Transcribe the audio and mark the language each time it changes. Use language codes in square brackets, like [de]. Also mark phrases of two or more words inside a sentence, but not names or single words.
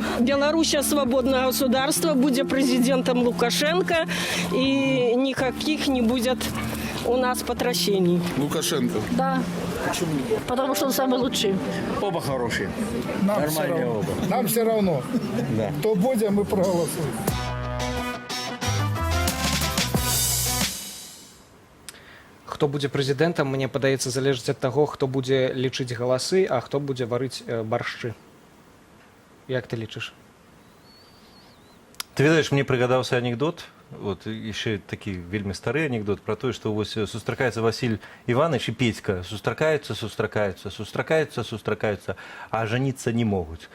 [ru] Белоруссия свободное государство, будет президентом Лукашенко, и никаких не будет у нас потрясений. Лукашенко. Да. Почему? Потому что он самый лучший. Оба хорошие. Нормальные оба. Нам все равно. Да. Кто будет, мы проголосуем. [be] Хто будзе прэзідэнтам, мне падаецца, залежыць ад таго, хто будзе лічыць галасы, а хто будзе варыць баршчы. Як ты лічыш? Ты ведаеш, мне прыгадаўся анекдот, вот яшчэ такі вельмі стары анекдот про тое, што вось сустракаецца Васіль Іванович і Петька, сустракаюцца, а жаніцца не могуць.